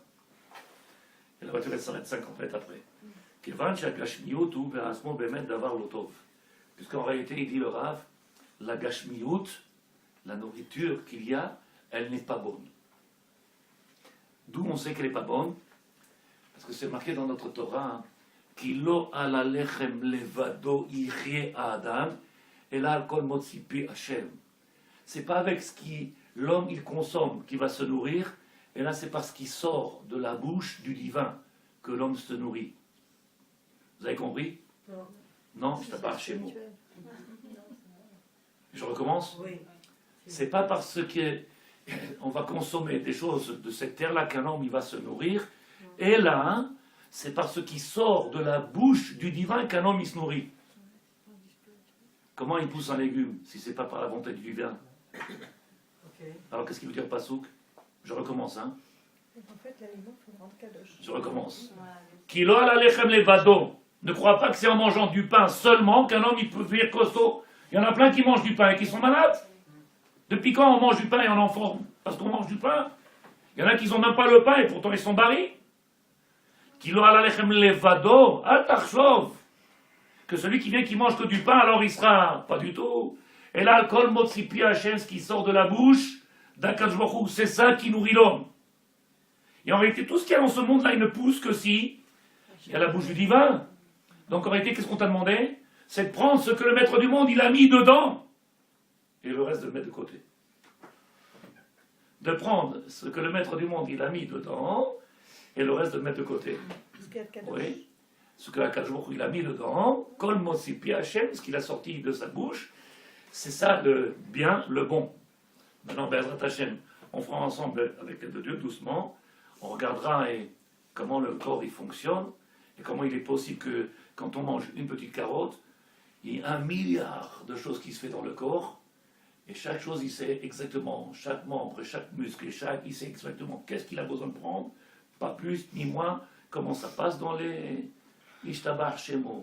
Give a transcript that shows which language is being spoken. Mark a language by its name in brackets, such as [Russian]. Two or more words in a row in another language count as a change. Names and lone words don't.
[French] Et la voiture, elle s'arrête 50 mètres après. Puisqu'en réalité, il dit le Rav, la gashmiyut, la nourriture qu'il y a, elle n'est pas bonne. D'où on sait qu'elle n'est pas bonne? Parce que c'est marqué dans notre Torah, [Hebrew] כי לא על הלחם לבדו יחיה האדם, [French] et là, [Hebrew] כל מוצא פי השם. [French] C'est pas avec ce qui l'homme il consomme qui va se nourrir, Et là, c'est parce qu'il sort de la bouche du divin que l'homme se nourrit. Vous avez compris? Non, je ne pas chez moi. Je recommence? Oui. C'est pas parce qu'on va consommer des choses de cette terre-là qu'un homme il va se nourrir. Et là, c'est parce qu'il sort de la bouche du divin qu'un homme il se nourrit. Comment il pousse un légume si c'est pas par la volonté du divin? Alors qu'est-ce qu'il veut dire pasouk? Je recommence, hein. En fait, l'aliment, il faut le rendre kadosh. Je recommence. [Hebrew] כי לא על הלחם לבדו. [French] Ne crois pas que c'est en mangeant du pain seulement qu'un homme il peut devenir costaud. Il y en a plein qui mangent du pain et qui sont malades. Depuis quand on mange du pain et on est en forme? Parce qu'on mange du pain. Il y en a qui n'ont même pas le pain et pourtant ils sont barrés. [Hebrew] כי לא על הלחם לבדו. אל תחשוב. [French] Que celui qui vient qui mange que du pain, alors il sera pas du tout. Et là, le [Hebrew] כל מוצא פי השם, [French] ce qui sort de la bouche d' [Hebrew] הקדוש ברוך הוא, [French] c'est ça qui nourrit l'homme. Et en réalité, tout ce qu'il y a dans ce monde-là, il ne pousse que si il y a la bouche du divin. Donc en réalité, qu'est-ce qu'on t'a demandé? C'est de prendre ce que le maître du monde, il a mis dedans, et le reste de le mettre de côté. De prendre ce que le maître du monde, il a mis dedans, et le reste de le mettre de côté. Oui. Ce que [Hebrew] הקדוש ברוך הוא, [French] il a mis dedans, [Hebrew] כל מוצא פי השם, [French] ce qu'il a sorti de sa bouche, c'est ça le bien, le bon. Maintenant, [Hebrew] בעזרת השם, [French] on fera ensemble avec l'aide de Dieu, doucement, on regardera comment le corps il fonctionne, et comment il est possible que quand on mange une petite carotte, il y ait 1 milliard de choses qui se fait dans le corps, et chaque chose, il sait exactement, chaque membre, chaque muscle, il sait exactement qu'est-ce qu'il a besoin de prendre, pas plus ni moins, comment ça passe dans les [Hebrew] ישתבח שמו.